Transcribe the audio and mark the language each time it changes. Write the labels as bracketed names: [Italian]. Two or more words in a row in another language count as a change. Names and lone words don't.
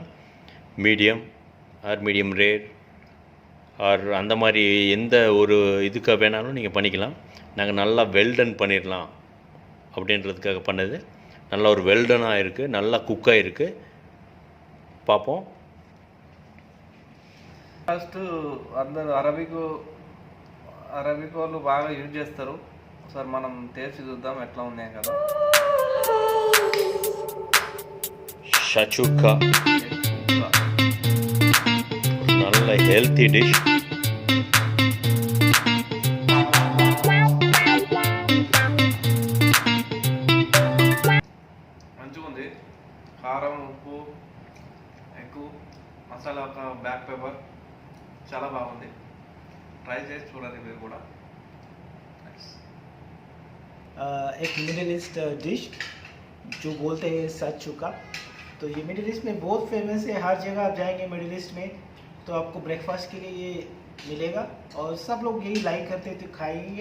[English] medium or medium rare or [Tamil] அந்த மாதிரி எந்த ஒரு இதுக்காக வேணாலும் நீங்கள் பண்ணிக்கலாம். நாங்கள் நல்லா வெல்டன் பண்ணிடலாம் அப்படின்றதுக்காக பண்ணது. நல்லா ஒரு வெல்டனாக இருக்குது, நல்லா குக்காக இருக்குது. பார்ப்போம். [Telugu] ఫస్ట్ అందరూ అరబిక్ వాళ్ళు బాగా యూజ్ చేస్తారు. ఒకసారి మనం టేస్ట్ చూద్దాం ఎట్లా ఉన్నాయి కదా. [Tamil] ஷாக்ஷுகா நல்ல ஹெல்த்தி டிஷ். [Telugu] మంచిగా ఉంది. కారం, ఉప్పు, ఎగ్, మసాలా, [English] black pepper [Telugu] చాలా బాగుంది. ట్రై చేసి చూడండి మీరు కూడా. [Hindi] एक मिडिल ईस्ट डिश जो बोलते हैं शाक्शुका. तो ये मिडिल ईस्ट में बहुत फेमस है. हर जगह आप जाएंगे मिडिल ईस्ट में तो आपको ब्रेकफास्ट के लिए ये मिलेगा और सब लोग यही लाइक करते हैं तो खाएंगे.